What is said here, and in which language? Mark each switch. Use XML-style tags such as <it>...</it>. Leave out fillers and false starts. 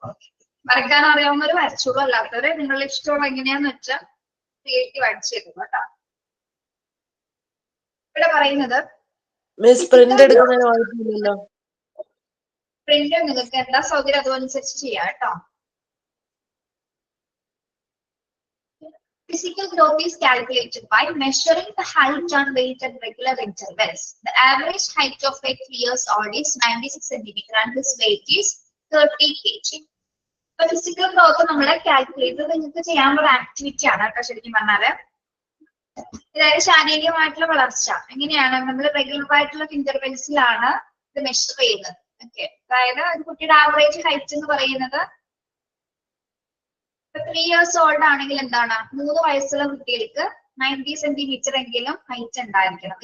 <ml>Okay, വരയ്ക്കാൻ അറിയാവുന്നവര് വരച്ചോളൂ, അല്ലാത്തവരെ നിങ്ങളുടെ ഇഷ്ടമുള്ള എങ്ങനെയാന്ന് വെച്ചാൽ ക്രിയേറ്റീവ് ആയിട്ട് ചെയ്തു കേട്ടോ. ഇവിടെ പറയുന്നത് മിസ് പ്രിന്റ് എടുക്കുന്നതിന് കുഴപ്പമില്ലല്ലോ. പ്രിന്റ് നിങ്ങൾക്ക് എന്താ സൗകര്യം അതനുസരിച്ച് ചെയ്യാം കേട്ടോ.</ml> <en>Physical growth is calculated by measuring the height and weight at regular intervals. The average height of a 3 years old is 96 centimeter and his weight is 30 kg. So physical growth</en> <ml>നമ്മളെ calculate ചെയ്ത് നിങ്ങൾക്ക് ചെയ്യാനുള്ള activity ആണ് കേട്ടോ. ശരിക്കും പറഞ്ഞാല് അതായത് ശാരീരികമായിട്ടുള്ള വളർച്ച എങ്ങനെയാണ് നമ്മൾ റെഗുലർ ആയിട്ടുള്ള ഇന്റർവെൽസിലാണ് ഇത് മെഷർ ചെയ്യുന്നത്. ഓക്കെ, അതായത് ഒരു കുട്ടിയുടെ ആവറേജ് ഹൈറ്റ് എന്ന് പറയുന്നത് 3 years ഓൾഡ് ആണെങ്കിൽ എന്താണ് 3 വയസ്സുള്ള കുട്ടികൾക്ക് 90 സെന്റിമീറ്റർ എങ്കിലും ഹൈറ്റ് ഉണ്ടായിരിക്കണം.</ml>